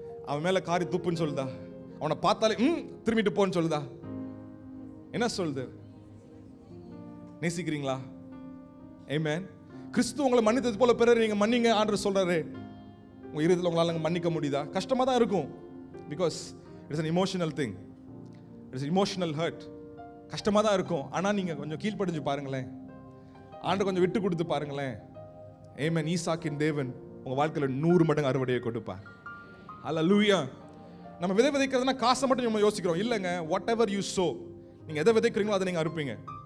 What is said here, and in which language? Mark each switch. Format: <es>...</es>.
<ta>அவன் மேல காரி துப்புன்னு சொல்லுதா? அவனை பார்த்தாலே திரும்பிட்டு போன்னு சொல்லுதா? என்ன சொல்லுது? நேசிக்கிறீங்களா? ஆமென். கிறிஸ்து உங்களை மன்னித்தது போல பிறர் நீங்க மன்னிங்க ஆண்டவர் சொல்றாரு. உங்க இருதயத்தில் உங்களால மன்னிக்க முடியுதா? கஷ்டமா தான் இருக்கும்.</ta> <en>Because it's an emotional thing. It's emotional hurt.</en> <ta>கஷ்டமா தான் இருக்கும். ஆனா நீங்க கொஞ்சம் கீழ்ப்படிஞ்சு பாருங்களேன், ஆண்டவர் கொஞ்சம் விட்டு கொடுத்து பாருங்களேன். ஆமென். ஈசாக்கின் தேவன் உங்க வாழ்க்கையில 100 மடங்கு அறுவடையை கொடுப்பார். ஹல்லேலூயா. நம்ம விதை விதைக்கிறதுனா காசை மட்டும் நம்ம யோசிக்கிறோம். இல்லைங்க,</ta> <en>whatever you sow,</en> <ta>நீங்க எதை விதைக்கிறீங்களோ அதை நீங்க அறுப்பீங்க.</ta>